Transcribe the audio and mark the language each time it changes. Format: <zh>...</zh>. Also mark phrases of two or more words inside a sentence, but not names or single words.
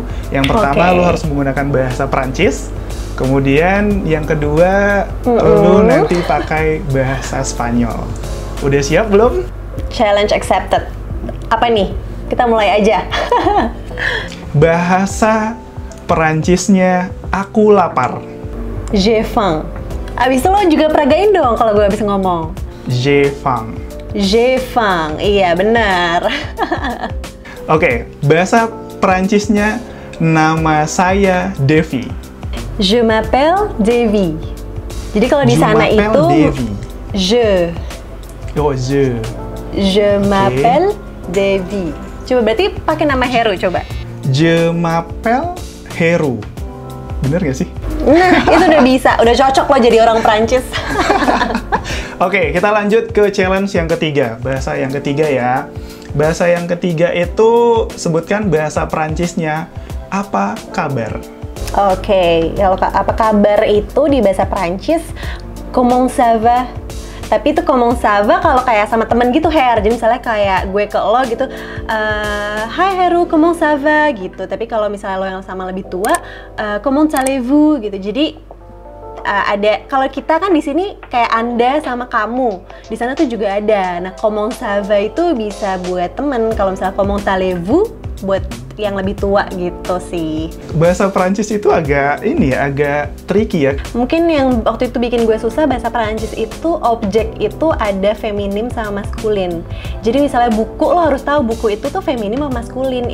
<id>Yang pertama lu harus menggunakan bahasa Prancis, kemudian yang kedua lu nanti pakai bahasa Spanyol. Udah siap belum?</id> <en>Challenge accepted.</en> <id>Apa nih? Kita mulai aja. Bahasa Perancisnya aku lapar.</id> <fr>J'ai faim.</fr> <id>Abis itu lo juga peragain dong kalau gue habis ngomong.</id> <fr>J'ai faim. J'ai faim.</fr> <id>Iya benar. Oke, bahasa Perancisnya nama saya Devi.</id> <fr>Je m'appelle Devi.</fr> <id>Jadi kalau di sana itu Devi. je. Oh, je.</id> <fr>Je m'appelle Devi.</fr> <id>Coba berarti pakai nama Heru coba.</id> <fr>Je m'appelle Heru.</fr> <id>Bener gak sih? Nah, itu udah bisa. Udah cocok lo jadi orang Prancis. Oke, kita lanjut ke challenge yang ketiga. Bahasa yang ketiga ya. Bahasa yang ketiga itu sebutkan bahasa Prancisnya. Apa kabar? Oke, kalau apa kabar itu di bahasa Prancis</id> <fr>comment ça va?</fr> <id>Tapi itu</id> <fr>comment ça va</fr> <id>kalau kayak sama temen gitu, Her. Jadi misalnya kayak gue ke lo gitu, Hai Heru,</id> <fr>comment ça va?</fr> <id>Gitu. Tapi kalau misalnya lo yang sama lebih tua,</id> <fr>comment allez-vous?</fr> <id>Gitu. Jadi ada, kalau kita kan di sini kayak Anda sama kamu, di sana tuh juga ada. Nah,</id> <fr>comment ça va</fr> <id>itu bisa buat temen. Kalau misalnya</id> <fr>comment allez-vous</fr> <id>buat yang lebih tua gitu sih. Bahasa Prancis itu agak tricky ya. Mungkin yang waktu itu bikin gue susah, bahasa Prancis itu objek itu ada feminim sama maskulin. Jadi misalnya buku, lo harus tahu buku itu tuh feminim sama maskulin.</id>